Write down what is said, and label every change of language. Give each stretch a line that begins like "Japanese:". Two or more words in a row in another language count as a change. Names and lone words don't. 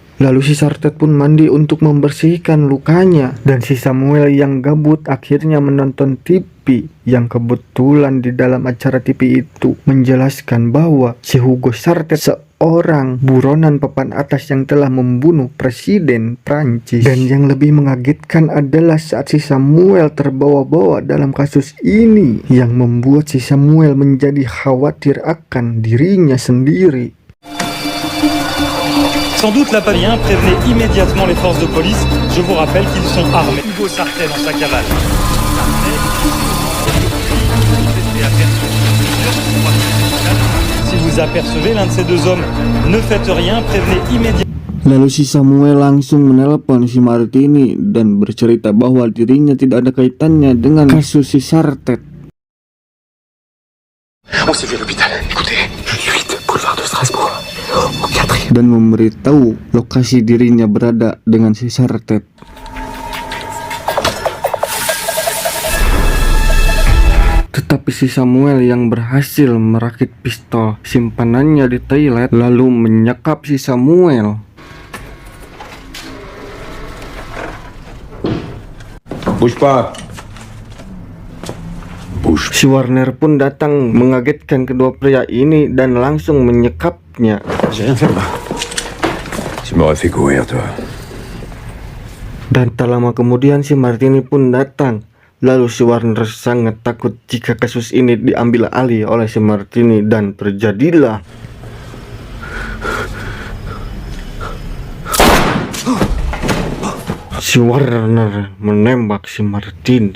Indonesian: Lalu si Sartet pun mandi untuk membersihkan lukanya, dan si Samuel yang gabut akhirnya menonton TV yang kebetulan di dalam acara TV itu menjelaskan bahwa si Hugo Sartet seorang buronan papan atas yang telah membunuh Presiden Prancis. Dan yang lebih mengagetkan adalah saat si Samuel terbawa-bawa dalam kasus ini yang membuat si Samuel menjadi khawatir akan dirinya sendiri.
French: Sans doute la Pavien prévenait immédiatement les forces de police. Je vous rappelle qu'ils sont armés. Hugo Sartet dans sa cavale. Si vous apercevez l'un de ces deux hommes, ne faites rien, prévenez immédiatement.
Indonesian: Lalu si Samuel langsung menelpon si Martini dan bercerita bahwa dirinya tidak ada kaitannya dengan kasus si Sartet.
French: On s'est vu à l'hôpital. Écoutez, 8 boulevard de Strasbourg. Au 4e.
Indonesian: Dan memberitahu lokasi dirinya berada dengan si Sartet. Tetapi si Samuel yang berhasil merakit pistol simpanannya di toilet lalu menyekap si Samuel.
French: Bouge pas.
Indonesian: Si Warner pun datang mengagetkan kedua pria ini dan langsung menyekapnya.
French: J'ai rien fait, moi. Tu m'aurais fait courir, toi.
Indonesian: Dan tak lama kemudian si Martini pun datang. Lalu si Warner sangat takut jika kasus ini diambil alih oleh si Martini dan terjadilah si Warner menembak si Martini.